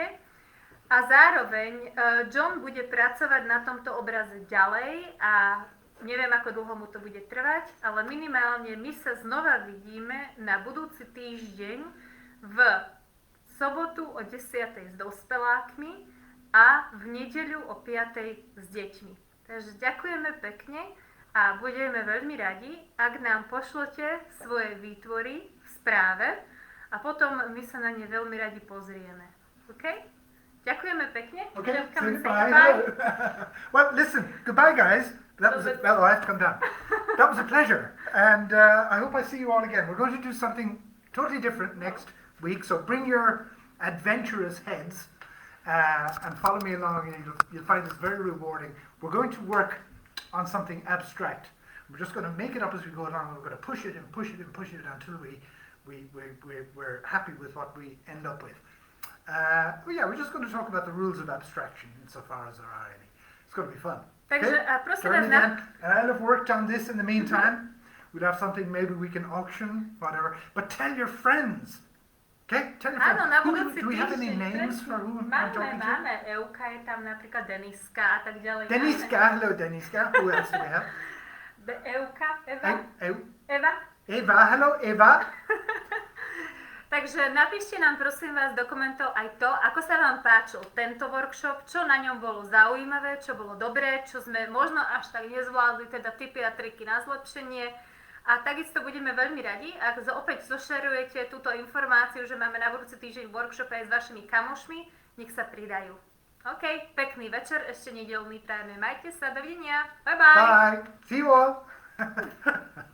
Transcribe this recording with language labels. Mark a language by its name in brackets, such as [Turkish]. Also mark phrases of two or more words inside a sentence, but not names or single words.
[Slovak] A zároveň John bude pracovať na tomto obraze ďalej a neviem, ako dlho mu to bude trvať, ale minimálne my sa znova vidíme na budúci týždeň v sobotu o 10:00 s dospelákmi a v nedeľu o 5:00 s deťmi. Takže ďakujeme pekne a budeme veľmi radi, ak nám pošlete svoje výtvory v správe a potom my sa na ne veľmi radi pozrieme. OK? Ďakujeme pekne. [English] Okay, Come and say goodbye. Well, listen, goodbye, guys. That was it. Well, I have to come down. That was a pleasure, and I hope I see you all again. We're going to do something totally different next week, so bring your adventurous heads and follow me along, and you'll find this very rewarding. We're going to work on something abstract. We're just going to make it up as we go along. We're going to push it and push it and push it until we're happy with what we end up with. We're just going to talk about the rules of abstraction insofar as there are any. It's going to be fun. [Slovak] Takže [English] Okay? [Slovak] prosím [English] Turn [Slovak] vás [English] it in. And I'll have worked on this in the meantime. We'll have something maybe we can auction, whatever. But tell your friends. Okay? Tell your friends. [Slovak] Áno, na [English] Who- [Slovak] budúci [English] do we have any [Slovak] týždeň, [English] names for who I'm talking to? [Slovak] Máme. Euka je tam napríklad Deniska a tak ďalej. [English] Deniska. Hello, Deniska. Who else do we have? Euka, Eva. Eva. Eva. Hello, Eva. [Slovak] Takže napíšte nám prosím vás do komentov aj to, ako sa vám páčil tento workshop, čo na ňom bolo zaujímavé, čo bolo dobré, čo sme možno až tak nezvládli, teda tipy a triky na zlepšenie. A takisto budeme veľmi radi, ak opäť zošerujete túto informáciu, že máme na budúci týždeň workshop aj s vašimi kamošmi, nech sa pridajú. OK, pekný večer, ešte nedeľný prajeme. Majte sa, dovidenia, [English] bye bye! Bye. See you all.